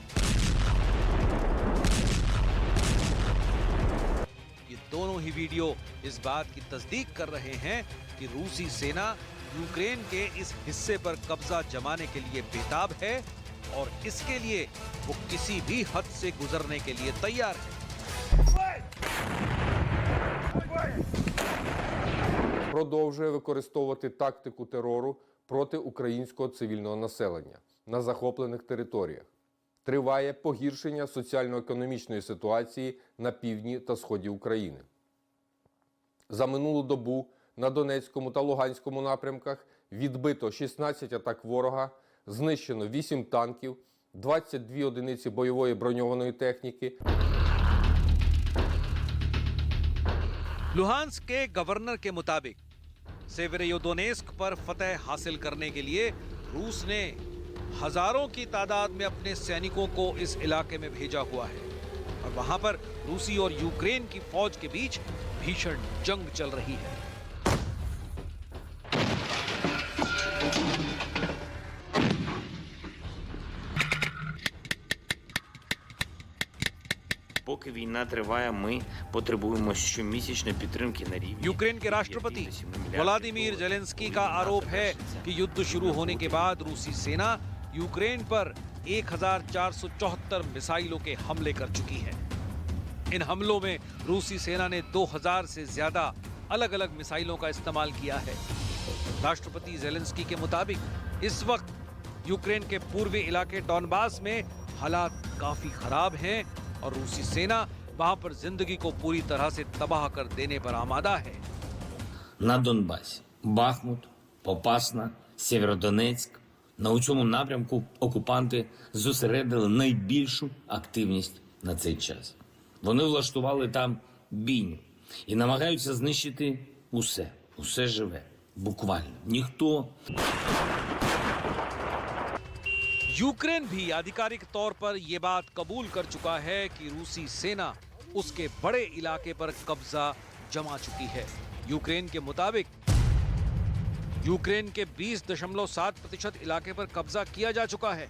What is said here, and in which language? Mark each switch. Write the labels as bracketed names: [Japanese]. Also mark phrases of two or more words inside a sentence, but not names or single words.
[Hindi] ये दोनों ही वीडियो इस बात की तस्दीक कर रहे हैं कि रूसी सेना यूक्रेन के इस हिस्से पर कब्जा जमाने के लिए बेताब है और इसके लिए वो किसी भी हद से गुजरने के लिए तैयार है। [Ukrainian] Продовжує використовувати тактику терору проти українського цивільного населення на захоплених територіях. Триває погіршення соціально-економічної ситуації на півдні та сході України. За минулу добу на Донецькому та Луганському напрямках відбито 16 атак ворога, знищено 8 танків, 22 одиниці бойової броньованої техніки. [Hindi] लुहांस्क के गवर्नर के मुताबिक सेवेरोदोनेस्क पर फतह हासिल करने के लिए रूस ने हजारों की तादाद में अपने सैनिकों को इस इलाके में भेजा हुआ है और वहां पर रूसी और यूक्रेन की फौज के बीच भीषण जंग चल रही है। [Ukrainian] Поки війна триває, ми потребуємо щомісячної підтримки на рівні. [Hindi] यूक्रेन के राष्ट्रपति व्लादिमीर जेलेंस्की का आरोप है कि युद्ध शुरू होने के बाद रूसी सेना यूक्रेन पर 1474 मिसाइलों के हमले कर चुकी है। इन हमलों में रूसी सेना ने 2000 से ज्यादा अलग अलग मिसाइलों का इस्तेमाल किया है। राष्ट्रपति जेलेंस्की के मुताबिक इस वक्त यूक्रेन के पूर्वी इलाके डॉनबास में हालात काफी खराब हैं और रूसी सेना वहां पर जिंदगी को पूरी तरह से तबाह कर देने पर आमादा है। [Ukrainian] На Донбасі Бахмут, Попасна, Сєвєродонецьк. На цьому напрямку окупанти зосередили найбільшу активність на цей час. Вони влаштували там бійню і намагаються знищити усе живе, буквально. Ніхто. [Hindi] यूक्रेन भी आधिकारिक तौर पर यह बात कबूल कर चुका है कि रूसी सेना उसके बड़े इलाके पर कब्जा जमा चुकी है। यूक्रेन के मुताबिक यूक्रेन के 20.7% इलाके पर कब्जा किया जा चुका है।